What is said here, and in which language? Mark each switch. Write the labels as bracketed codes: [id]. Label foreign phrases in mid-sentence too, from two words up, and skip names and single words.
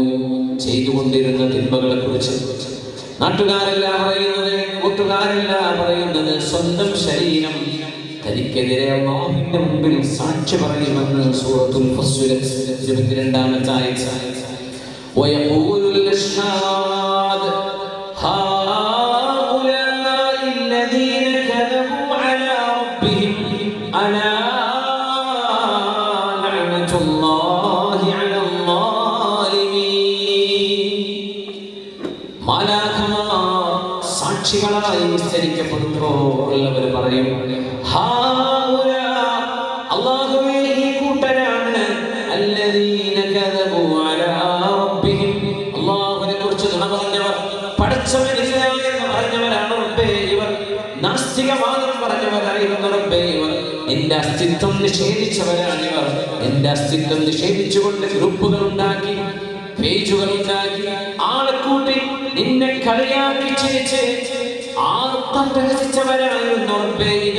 [ml] ചെയ്തുകൊണ്ടിരുന്ന തിന്മകളെ കുറിച്ച് നാട്ടുകാരല്ല പറയുന്നത്, കൂട്ടുകാരല്ല പറയുന്നത്, സ്വന്തം ശരീരം തനിക്കെതിരെ അല്ലാഹുവിന്റെ മുമ്പിൽ സാക്ഷി പറയുമെന്ന് സൂറത്തുൽ ഫസ്സിലത്ത് 22-ാമത്തെ ആയത്ത്. [ar] ويقول الأشهاد هؤلاء الذين كذبوا على ربهم ألا لعنة الله على الظالمين. [ml] മാലാഖമാർ സാക്ഷികളായി വിസ്തരിക്കപ്പെടുമ്പോൾ അവർ പറയും, അല്ലാഹുവേ ഈ കൂട്ടരാണ് [ar] الذين كذبوا على ربهم. [ml] അല്ലാഹുവിനെ കുറിച്ച് നുണ പറഞ്ഞവർ, പടച്ചവനില്ല എന്ന് പറഞ്ഞവരാണ് റബ്ബേ ഇവർ. നാസ്തികവാദം പറഞ്ഞവരായിരുന്നു റബ്ബേ ഇവർ. നിന്റെ അസ്തിത്വം നിഷേധിച്ചവരാണ് ഇവർ. നിന്റെ അസ്തിത്വം നിഷേധിച്ചുകൊണ്ട് ഗ്രൂപ്പുകൾ ഉണ്ടാക്കി, പേജുകൾ ഉണ്ടാക്കി, ആളെ കൂട്ടി നിന്നെ കളിയാക്കി ചിരിച്ച് ആർത്തം പ്രകടിച്ചവരായിരുന്നു റബ്ബേ ഇത്.